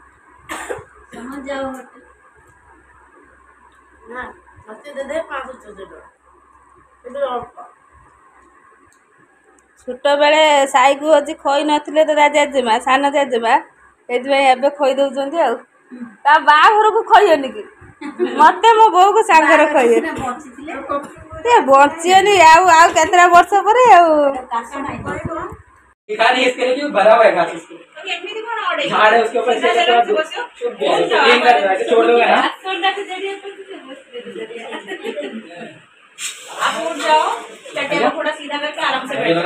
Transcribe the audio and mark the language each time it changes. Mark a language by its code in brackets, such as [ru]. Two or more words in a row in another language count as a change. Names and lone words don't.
[or] ଛୋଟବେଳେ ସାଇକୁ ହଉଛି ଖୋଇ ନଥିଲେ ତ ତା ଜେଜେମା ସାନ ଜେଜେମା ସେଇଥିପାଇଁ ଏବେ ଖୋଇ ଦଉଛନ୍ତି ଆଉ। ତା ବାହାଘରକୁ ଖୋଇବନି କି ମତେ ମୋ ବୋଉକୁ ସାଙ୍ଗରେ ଖୋଇବେ। ସେ ବଞ୍ଚିବନି ଆଉ ଆଉ କେତେଟା ବର୍ଷ ପରେ ଆଉ। [hi] नहीं इसके लिए भरा हुआ है घास इसके झाड़ है उसके ऊपर से छुप गया है क्लीन कर रहा है छोड़ दोगे ना आप उठ जाओ चट्टे को थोड़ा सीधा करके आराम से बैठो।